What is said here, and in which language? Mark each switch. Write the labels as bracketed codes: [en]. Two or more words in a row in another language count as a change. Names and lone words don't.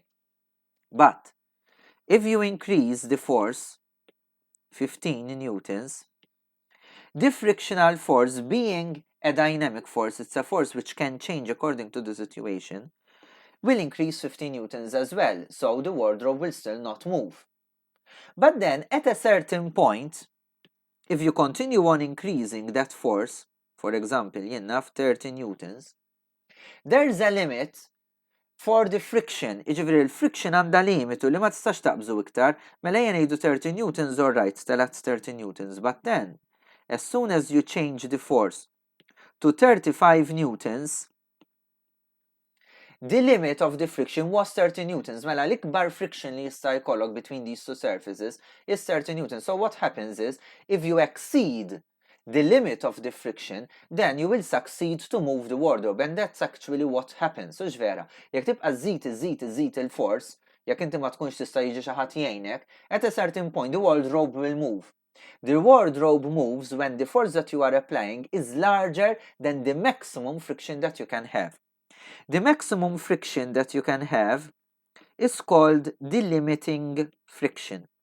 [en] But if you increase the force 15 newtons, the frictional force, being a dynamic force, it's a force which can change according to the situation, will increase 50 newtons as well, so the wardrobe will still not move. But then at a certain point, if you continue on increasing that force, for example, enough 30 newtons, there's a limit for the friction. [mt] Iġifieri il-friction għandha limitu li ma tistax taqbżu iktar, mela jien ngħidu [en] 30 newtons all right, telat 30 newtons, but then as soon as you change the force to 35 newtons, the limit of the friction was 30 newtons. [mt] Mela l-ikbar friction li jista' jkollok [en] between these two surfaces is 30 newtons. So what happens is, if you exceed the limit of the friction, then you will succeed to move the wardrobe, and that's actually what happens. [mt] So ġvera, jekk tibqa' żżid il-force, jekk inti ma tkunx tista' jiġi xi ħadd jgħinek, [en] at a certain point the wardrobe will move. The wardrobe moves when the force that you are applying is larger than the maximum friction that you can have. The maximum friction that you can have is called the limiting friction.